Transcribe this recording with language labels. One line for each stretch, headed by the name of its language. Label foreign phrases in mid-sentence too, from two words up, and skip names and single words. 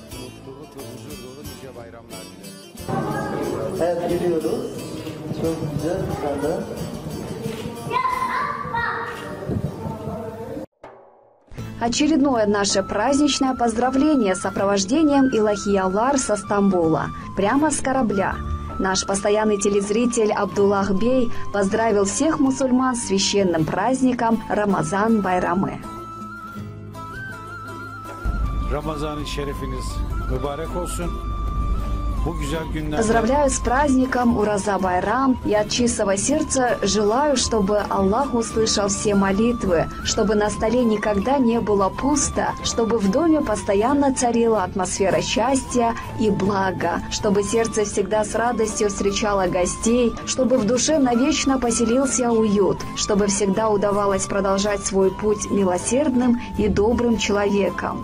Russian: Очередное наше праздничное поздравление с сопровождением Илахи-Алар со Стамбула, прямо с корабля. Наш постоянный телезритель Абдуллах Бей поздравил всех мусульман с священным праздником Рамазан-байрамы.
Turkish: Ramazan-ı şerifiniz mübarek olsun.
Russian: Поздравляю с праздником Ураза-байрам и от чистого сердца желаю, чтобы Аллах услышал все молитвы, чтобы на столе никогда не было пусто, чтобы в доме постоянно царила атмосфера счастья и блага, чтобы сердце всегда с радостью встречало гостей, чтобы в душе навечно поселился уют, чтобы всегда удавалось продолжать свой путь милосердным и добрым человеком.